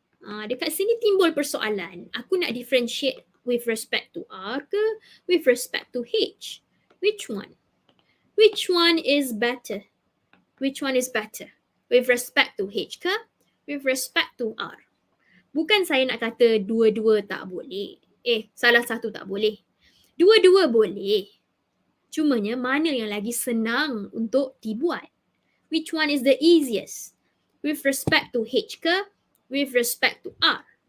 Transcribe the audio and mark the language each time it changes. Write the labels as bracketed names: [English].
[Malay] Dekat sini timbul persoalan. Aku nak [English] differentiate with respect to R ke with respect to H? Which one? Which one is better? Which one is better? With respect to H ke with respect to R? [Malay] Bukan saya nak kata dua-dua tak boleh. Salah satu tak boleh. Dua-dua boleh. Cumanya mana yang lagi senang untuk dibuat? [English] Which one is the easiest? With respect to H ke with respect to R?